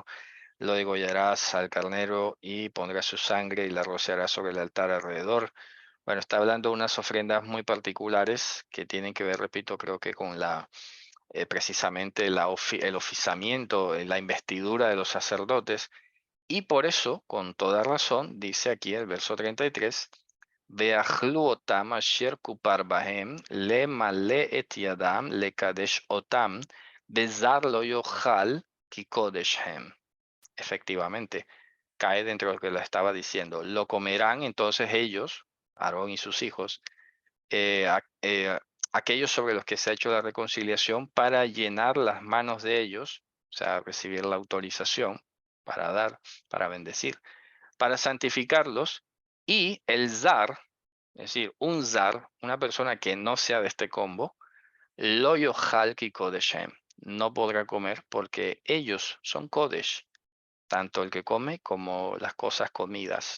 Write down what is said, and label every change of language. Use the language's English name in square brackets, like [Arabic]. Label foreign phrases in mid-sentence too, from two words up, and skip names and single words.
[Spanish] Lo degollarás al carnero y pondrás su sangre y la rociarás sobre el altar alrededor. Bueno, está hablando de unas ofrendas muy particulares que tienen que ver, repito, creo que con precisamente el oficiamiento, la investidura de los sacerdotes. Y por eso, con toda razón, dice aquí el verso 33, [Hebrew] ואכלו אתם אשר כפר בהם, למלא את ידם, לקדש אתם, וזר לא יאכל כי קדש הם. [Spanish] Efectivamente, cae dentro de lo que le estaba diciendo. Lo comerán entonces ellos, Aarón y sus hijos, aquellos sobre los que se ha hecho la reconciliación, para llenar las manos de ellos, o sea, recibir la autorización para dar, para bendecir, para santificarlos, y el zar, es decir, un zar, una persona que no sea de este combo, [Hebrew] לא יאכל כי קדש הם, [Spanish] no podrá comer porque ellos son kodesh, tanto el que come como las cosas comidas.